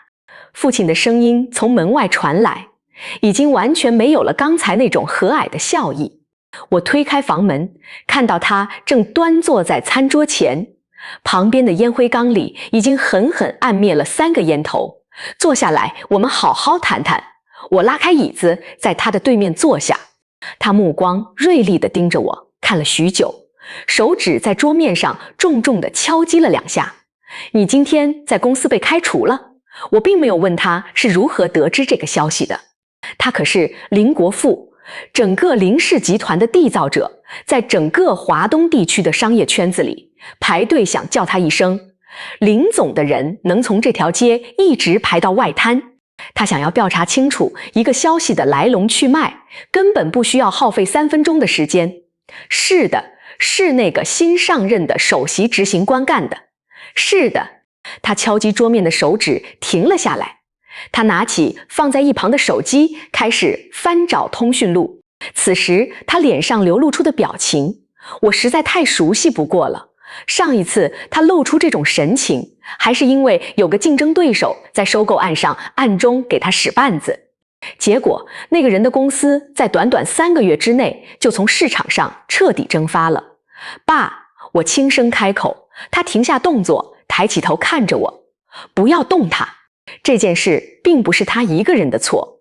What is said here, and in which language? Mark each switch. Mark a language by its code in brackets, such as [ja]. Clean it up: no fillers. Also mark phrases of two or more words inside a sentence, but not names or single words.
[zh] 父親的聲音從門外傳來，已經完全沒有了剛才那種和藹的笑意。我推開房門，看到他正端坐在餐桌前，旁邊的煙灰缸裡已經狠狠按滅了3個煙頭。“坐下來，我們好好談談。” 我拉開椅子，在他的对面坐下。他目光銳利地盯着我，看了許久，手指在桌面上重重地敲擊了2下。“你今天在公司被開除了。”我並沒有問他是如何得知這個消息的。他可是林國富，整個林氏集團的締造者，在整個華東地區的商業圈子裡，排隊想叫他一聲林總的人能從這條街一直排到外灘。他想要調查清楚一個消息的來龍去脈，根本不需要耗費3分鐘的時間。是的，是那個新上任的首席執行官幹的。是的，他敲擊桌面的手指停了下來。他拿起放在一旁的手機，開始翻找通訊錄。此時他臉上流露出的表情，我實在太熟悉不過了。上一次他露出這種神情，還是因為有個競爭對手在收購案上暗中給他使絆子。結果那個人的公司在短短3個月之內就從市場上徹底蒸發了。爸，我輕聲開口。他停下動作，抬起頭看着我。不要動他，這件事並不是他一個人的錯。